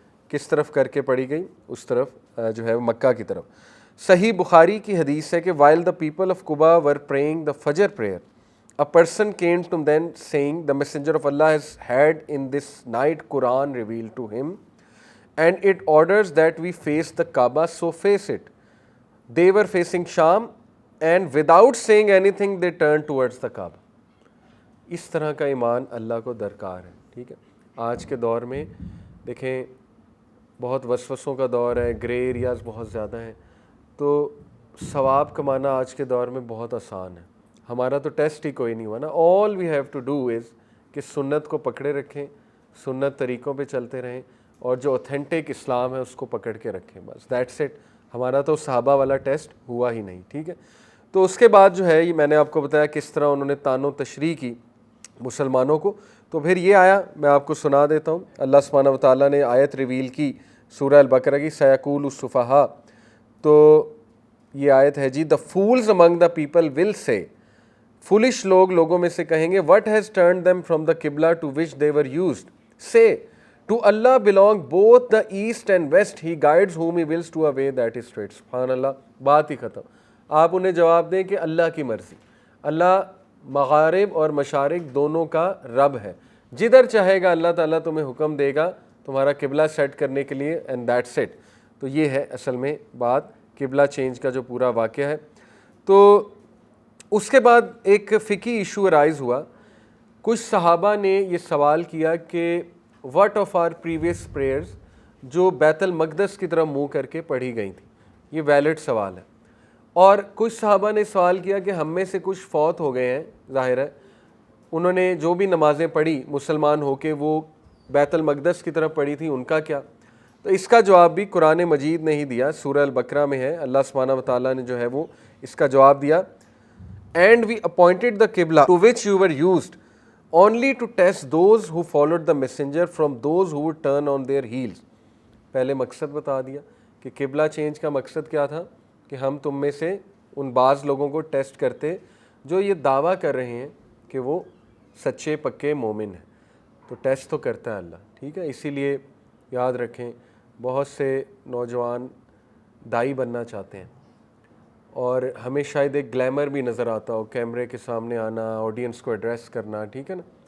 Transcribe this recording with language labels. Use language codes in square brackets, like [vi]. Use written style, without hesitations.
[ur] کس طرف کر کے پڑھی گئی؟ اس طرف جو ہے مکہ کی طرف۔ صحیح بخاری کی حدیث ہے کہ [en] while the people of Quba were praying the Fajr prayer, a person came to them saying, the messenger of Allah has had in this night Quran revealed to him, and it orders that we face the Kaaba, so face it. They were facing Sham, and without saying anything they turned towards the Kaaba۔ [ur] اس طرح کا ایمان اللہ کو درکار ہے، ٹھیک ہے۔ آج کے دور میں دیکھیں بہت وسوسوں کا دور ہے، گرے ایریاز بہت زیادہ ہیں، تو ثواب کمانا آج کے دور میں بہت آسان ہے. ہمارا تو ٹیسٹ ہی کوئی نہیں ہوا نا. [en] all we have to do is [ur] کہ سنت کو پکڑے رکھیں، سنت طریقوں پہ چلتے رہیں، اور جو اوتھینٹک اسلام ہے اس کو پکڑ کے رکھیں، بس [en] That's it. [ur] ہمارا تو صحابہ والا ٹیسٹ ہوا ہی نہیں. ٹھیک ہے. تو اس کے بعد جو ہے یہ میں نے آپ کو بتایا کس طرح انہوں نے تان و تشریح کی مسلمانوں کو. تو پھر یہ آیا، میں آپ کو سنا دیتا ہوں. اللہ سبحانہ و تعالیٰ نے آیت ریویل کی سورہ البقرہ کی، سیقول السفہاء. تو یہ آیت ہے جی، [en] the fools among the people will say, [ur] فولش لوگوں میں سے کہیں گے، [en] What has turned them from the قبلہ to which they were used. Say, to Allah belong both the east and west, he guides whom he wills to a way that is straight. [ur] سبحان اللہ. بات ہی ختم. آپ انہیں جواب دیں کہ اللہ کی مرضی. اللہ مغارب اور مشارق دونوں کا رب ہے، جدھر چاہے گا اللہ تعالیٰ تمہیں حکم دے گا تمہارا قبلہ سیٹ کرنے کے لیے، [en] And that's it. [ur] تو یہ ہے اصل میں بات قبلہ چینج کا جو پورا واقعہ ہے. تو اس کے بعد ایک فقہی ایشو ارائز ہوا. کچھ صحابہ نے یہ سوال کیا کہ [en] what of our previous prayers [ur] جو بیت المقدس کی طرف منہ کر کے پڑھی گئی تھیں. یہ ویلڈ سوال ہے. اور کچھ صحابہ نے سوال کیا کہ ہم میں سے کچھ فوت ہو گئے ہیں، ظاہر ہے انہوں نے جو بھی نمازیں پڑھی مسلمان ہو کے وہ بیت المقدس کی طرف پڑھی تھی، ان کا کیا؟ تو اس کا جواب بھی قرآن مجید نے ہی دیا، سورہ البقرہ میں ہے. اللہ سبحانہ و تعالیٰ نے جو ہے وہ اس کا جواب دیا. [en] And we appointed the Qibla to which you were used only to test those who followed the messenger from those who would turn on their heels. [ur] پہلے مقصد بتا دیا کہ قبلہ چینج کا مقصد کیا تھا، کہ ہم تم میں سے ان بعض لوگوں کو ٹیسٹ کرتے جو یہ دعویٰ کر رہے ہیں کہ وہ سچے پکے مومن ہیں. تو ٹیسٹ تو کرتا ہے اللہ. ٹھیک ہے. اسی لیے یاد رکھیں بہت سے نوجوان دائی بننا چاہتے ہیں اور ہمیں شاید ایک گلیمر بھی نظر آتا ہو، کیمرے کے سامنے آنا، آڈینس کو ایڈریس کرنا، ٹھیک ہے نا.